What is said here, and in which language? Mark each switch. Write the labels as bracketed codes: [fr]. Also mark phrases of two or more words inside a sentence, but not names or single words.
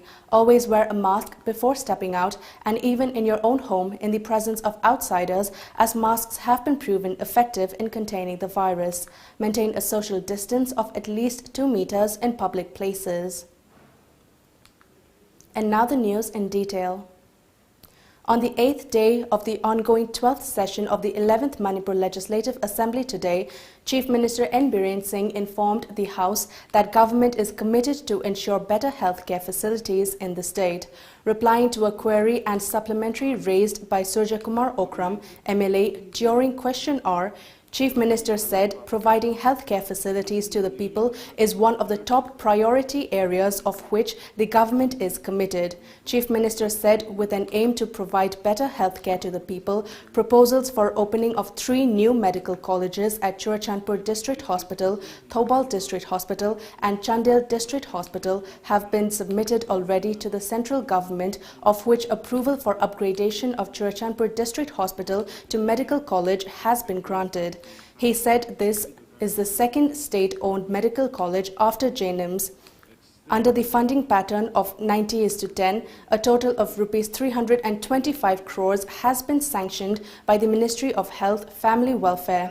[en] Always wear a mask before stepping out and even in your own home in the presence of outsiders, as masks have been proven effective in containing the virus. Maintain a social distance of at least 2 meters in public places. And now the news in detail. On the 8th day of the ongoing 12th session of the 11th Manipur Legislative Assembly today, Chief Minister N. Biren Singh informed the House that government is committed to ensure better healthcare facilities in the state. Replying to a query and supplementary raised by Surya Kumar Okram, MLA, during question hour, Chief Minister said providing healthcare facilities to the people is one of the top priority areas of which the government is committed. Chief Minister said with an aim to provide better healthcare to the people, proposals for opening of 3 new medical colleges at Churachandpur District Hospital, Thobal District Hospital and Chandel District Hospital have been submitted already to the central government, of which approval for upgradation of Churachandpur District Hospital to Medical College has been granted. He said this is the second state-owned medical college after JNIMS. Under the funding pattern of 90:10, a total of Rs 325 crores has been sanctioned by the Ministry of Health, Family Welfare.